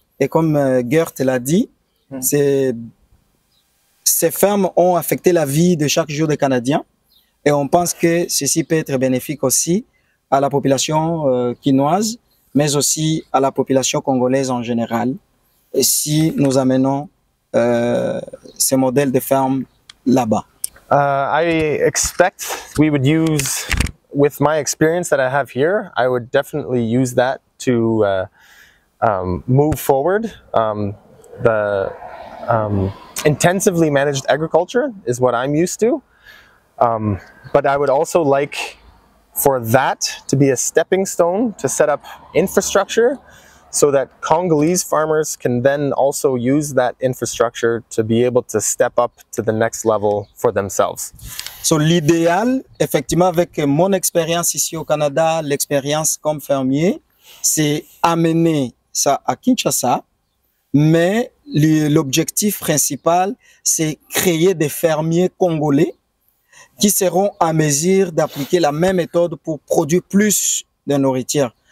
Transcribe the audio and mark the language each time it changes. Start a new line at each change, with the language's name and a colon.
French: Et comme Gert l'a dit, ces fermes ont affecté la vie de chaque jour des Canadiens. Et on pense que ceci peut être bénéfique aussi à la population quinoise, mais aussi à la population congolaise en général. Et si nous amenons ces modèles de ferme là-bas?
English: I expect we would use, with my experience that I have here, I would definitely use that to move forward. The intensively managed agriculture is what I'm used to. But I would also like for that to be a stepping stone to set up infrastructure so that Congolese farmers can then also use that infrastructure to be able to step up to the next level for themselves.
French: So, l'idéal, effectivement, avec mon expérience ici au Canada, l'expérience comme fermier, c'est amener ça à Kinshasa, mais l'objectif principal, c'est créer des fermiers congolais qui seront à mesure d'appliquer la même méthode pour produire plus de nourriture.